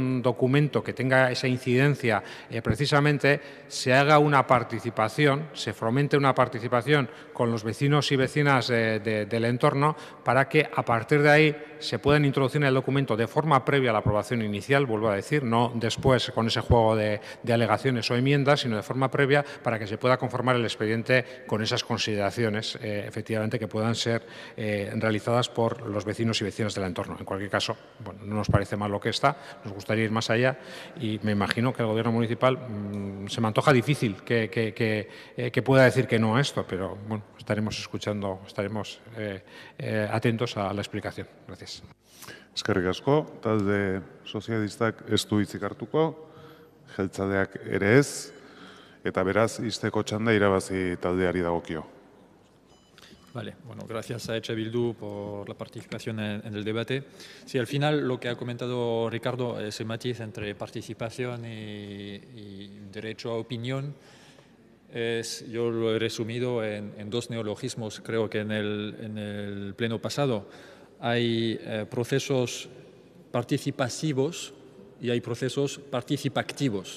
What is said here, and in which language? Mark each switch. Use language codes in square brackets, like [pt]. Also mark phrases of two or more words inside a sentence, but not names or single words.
[es] un documento que tenga esa incidencia, precisamente se haga una participación, se fomente una participación con los vecinos y vecinas del entorno para que a partir de ahí se puedan introducir en el documento de forma previa a la aprobación inicial, vuelvo a decir, no después con ese juego de alegaciones o enmiendas, sino de forma previa para que se pueda conformar el expediente con esas consideraciones, efectivamente, que puedan ser realizadas por los vecinos y vecinas del entorno. En cualquier caso, bueno, no nos parece mal lo que está, nos gustaría ir más allá y me imagino que el Gobierno municipal se me antoja difícil que pueda decir que no a esto, pero bueno, estaremos escuchando, estaremos atentos a la explicación. Gracias. [eu] Eskerrik asko, talde sozialistak ez du hitzik hartuko, jeltzaleak ere ez, eta beraz, ixteko txanda irabazi taldeari dagokio. [es] Vale, bueno, gracias a Eche Bildu por la participación en el debate. Sí, al final lo que ha comentado Ricardo, ese matiz entre participación y derecho a opinión, yo lo he resumido en 2 neologismos. Creo que en el pleno pasado hay procesos participativos y hay procesos participativos.